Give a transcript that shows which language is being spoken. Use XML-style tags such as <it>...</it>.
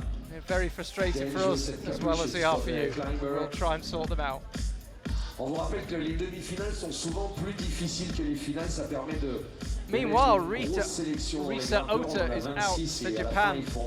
<en>They're very frustrating for us as well as they are for you. We'll try and sort them out.</en> <fr>On vous rappelle que les demi-finales sont souvent plus difficiles que les finales, ça permet de...</fr> <en>Meanwhile, Rita Ota is out for Japan.</en>